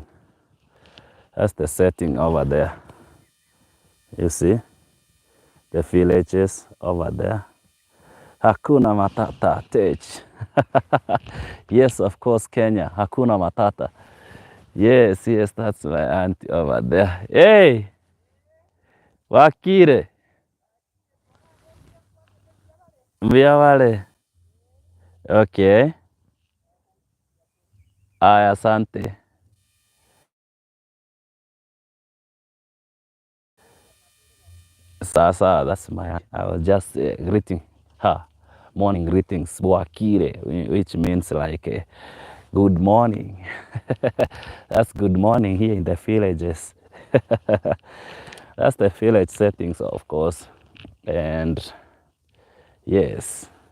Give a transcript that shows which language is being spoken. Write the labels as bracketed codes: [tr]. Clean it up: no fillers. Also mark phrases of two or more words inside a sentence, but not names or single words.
[en] That's the setting over there. You see the villages over there. [sw] Hakuna Matata, [en] Tej. Yes, of course, Kenya. Hakuna Matata. Yes, yes, that's my auntie over there. Hey, Wakire, mbia wale. [sw] Okay. Aya, asante. Sasa, [en] that's my aunt. I was just greeting her. Morning greetings, Wakire, which means like good morning. That's good morning here in the villages. That's the village settings, of course. And yes.